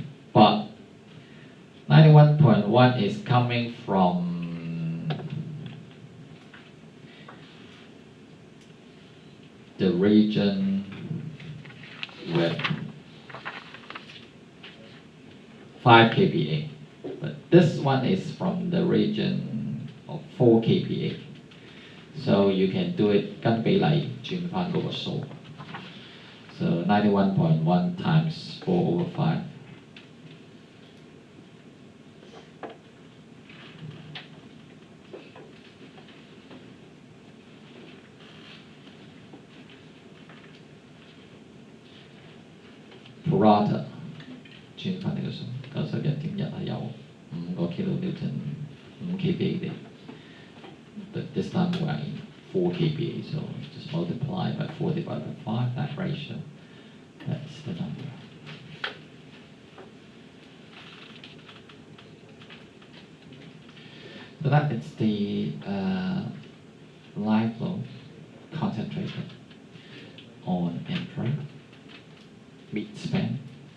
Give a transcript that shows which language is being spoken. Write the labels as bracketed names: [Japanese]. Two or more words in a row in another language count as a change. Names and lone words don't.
[English] But 91.1 is coming from the region with 5 kPa. But this one is from the region of 4 kPa. So you can do it [Cantonese] 跟比例轉返嗰個數. [English] So 91.1 times 4 over 5. Prorata [Cantonese] 轉返呢個數91.1係有5個 kilonewton 5 kPa 嘅。 [English] But this time we're in 4 kPa, so just multiply by 4 divided by 5, that ratio, that's the number. So that is the live load concentrated on M3, mid-span.